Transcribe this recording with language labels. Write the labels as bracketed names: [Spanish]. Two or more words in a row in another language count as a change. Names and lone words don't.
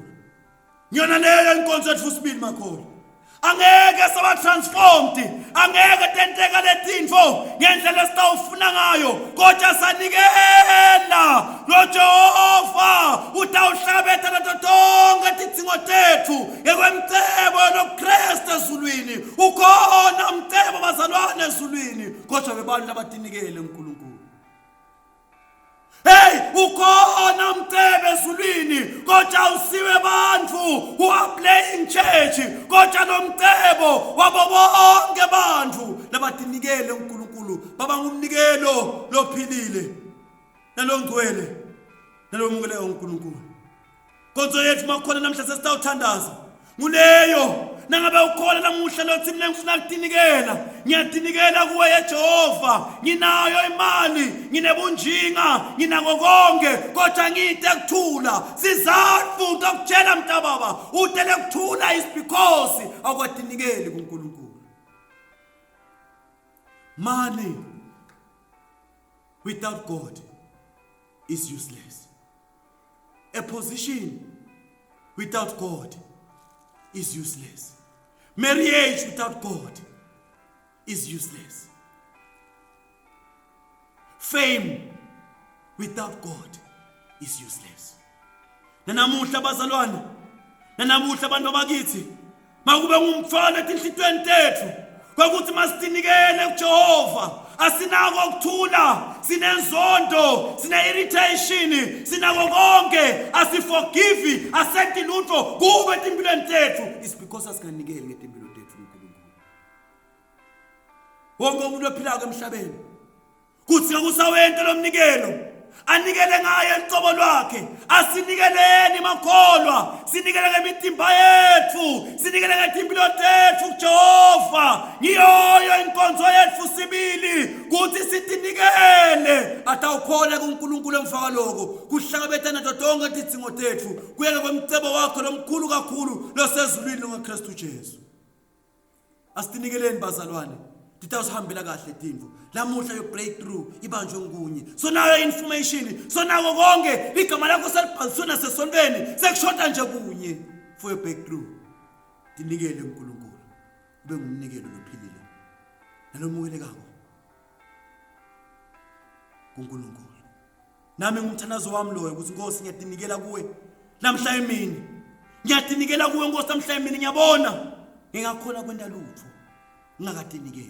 [Swati] Ngiyona leyo inkonzo yethu sibili makholwa. Angeke saba transformed, angeke tenteka letintfo ngendlela esitawufuna ngayo kodwa sanikela loJehova utawuhlabetha nazo zonke tidzingo tethu ngekwemcebo loKristu ezulwini. Ukhona umcebo bazalwane ezulwini kodwa bebantu abatinikele uNkulunkulu. Hey, ukhona umcebo ezulwini kodwa usiwe bantu [English] who are playing church [Swati] kodwa nomcebo wabo bonke bantu labatinikele uNkulunkulu baba ngumnikelo lophilile nalongcwele nalomukeleka uNkulunkulu. Konzo yethu makhona namhla sesitawuthandaza nguleyo nangabe ukholwa namuhla lothi mina ngifuna ukutinikela ngiyatinikela kuwe Jehova nginayo imali nginebunjinga nginako konke kodwa ngite kuthula sizathu ukutshela mntababa utele kuthula [English] is because [Swati] akwatinikeli kuNkulunkulu. [English] Money without God is useless. A position without God is useless. Marriage without God is useless. Fame without God is useless. [Swati] Nanamuhla bazalwane, nanamuhla abantu bakithi, makube ngumfana etinhlitweni tethu, kwakuthi masitinikele kuJehova, asinako ukuthula, sinenzondo, sine-irritation, sinako konke, asiforgive, asethi lutho kube etimpilweni tethu. [English] It's because [Swati] asikanikeli ngetimpilo tethu uNkulunkulu. Wonke umuntu ophilayo emhlabeni kuthi ngakusawento lomnikelo anikele ngaye eliqobo lwakhe, asinikeleni makholwa, sinikele ngemitimba yethu, sinikele ngetimpilo tethu kuJehova, ngiyoyo inkonzo yethu sibili kuthi sitinikele atawukhona kuNkulunkulu emfaka lokho kuhlangabethana dodonke tidzingo tethu kuyeke kwemcebo wakho lomkhulu kakhulu losezulwini ngoKristu Jesu. Asitinikeleni bazalwane, titawusihambela kahle tindlu. Lamuhla yo breakthrough ibanjwe ngunye. So nayo information, so nako konke igama lakho selibhaliswe nasesontweni sekushoda nje kunye [English] for your breakthrough. [Swati] Tinikele uNkulunkulu. Ube ngumnikelo lophilile. Nalomukelekako kuNkulunkulu. Nami ngumthandazo wami loyo ukuthi Nkosi ngiyatinikela kuwe namhla emini. Ngiyatinikela kuwe Nkosi namhla emini ngiyabona ngingakhona kwenda lutho ngingakatinikeli.